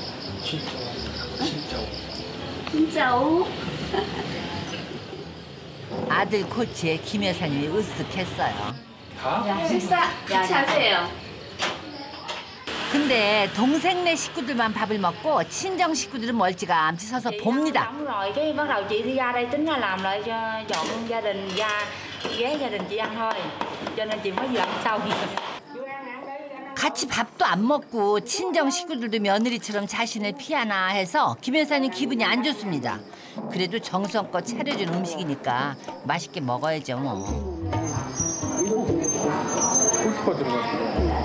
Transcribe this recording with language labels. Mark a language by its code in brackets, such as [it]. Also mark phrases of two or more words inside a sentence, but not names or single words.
[ko] 진짜오? 아들 코치에 김 여사님이 으쓱했어요. 다? 식사 같이 하세요. 근데 동생네 식구들만 밥을 먹고 친정 식구들은 멀찌감치 서서 봅니다. [vi] Xong rồi cái bắt đầu chị đi ra đây tính là làm lại cho dọn gia đình ghé gia đình chị ăn thôi. Cho nên chị mới dọn sau. [ko] 같이 밥도 안 먹고 친정 식구들도 며느리처럼 자신을 피하나 해서 김 여사님 기분이 안 좋습니다. 그래도 정성껏 차려준 음식이니까 맛있게 먹어야죠 뭐. 고추가 들어갔어요.